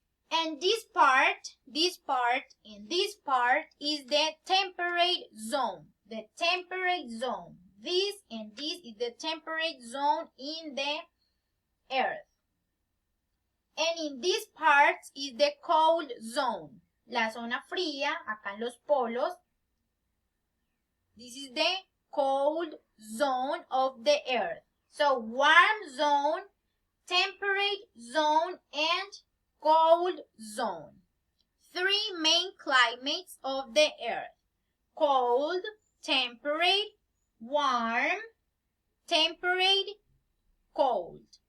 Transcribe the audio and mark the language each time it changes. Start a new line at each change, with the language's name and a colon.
English: And this part, and this part is the temperate zone. The temperate zone. This and this is the temperate zone in the Earth. And in this part is the cold zone.
Spanish: La zona fría, acá en los polos.
English: This is the cold zone of the Earth. So, warm zone, temperate zone, and cold zone. Three main climates of the Earth. Cold, temperate, warm, temperate, cold.